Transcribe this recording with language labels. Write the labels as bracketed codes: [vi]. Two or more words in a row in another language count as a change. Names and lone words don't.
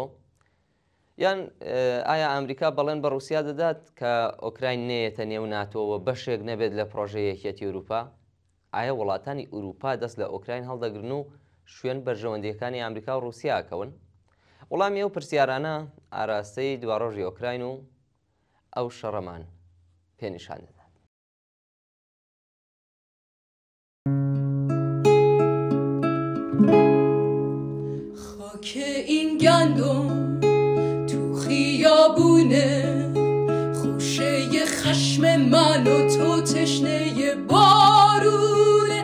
[ckb] یان ئایا ئەمریکا بەڵێن بە ڕووسیا دەدات کە ئۆکراین نێتە نێو ناتۆوە بەشێک نەبێت لە پرۆژەی یەکێتی ئەوروپا؟ ئایا وڵاتانی ئوروپا دەست لە ئۆکراین هەڵدەگرن و شوێن بەرژەوەندیەکانی ئەمریکا و ڕووسیا ئەکەون؟ وەڵامی ئەو پرسیارانە ئاراستەی دواڕۆژی ئۆکراین و ئەو شەڕەمان پێنیشان دەدات. [fa] خاک این گندم تو خیابونه، خوشه خشم من و تو تشنه بارونه.